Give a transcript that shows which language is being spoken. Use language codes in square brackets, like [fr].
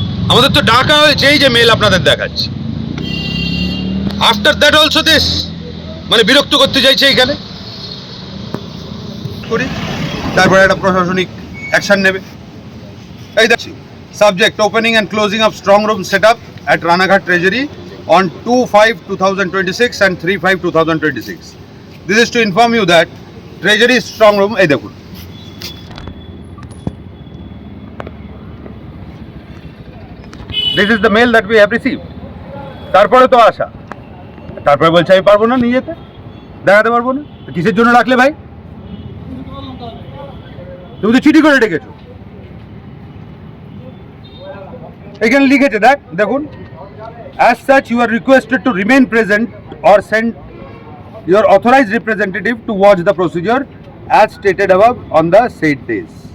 [bn] আমাদের তো ডাকা হয়েছে, এই যে মেল আপনাদের দেখাচ্ছি। [en] after that also this, [bn] মানে বিরক্ত করতে চাইছে এইখানে করি, তারপরে একটা প্রশাসনিক অ্যাকশন নেবে। এই দেখছি [en] Subject opening and closing of strong room set up at Ranaghat treasury on 2/5/2026 and 3/5/2026. This is to inform you that Treasury strong room, [bn] এই দেখুন, [en] this is the mail that we have received. [bn] তারপরে তো আসা, তারপরে বলছে আমি পারবো না নিয়ে যেতে, দেখাতে পারবো না। কিসের জন্য রাখলে ভাই? তুমি তো চিঠি করে ডেকেছো, এখানে লিখেছে, দেখুন, [en] as such you are requested to remain present or send your authorized representative to watch the procedure as stated above on the said days.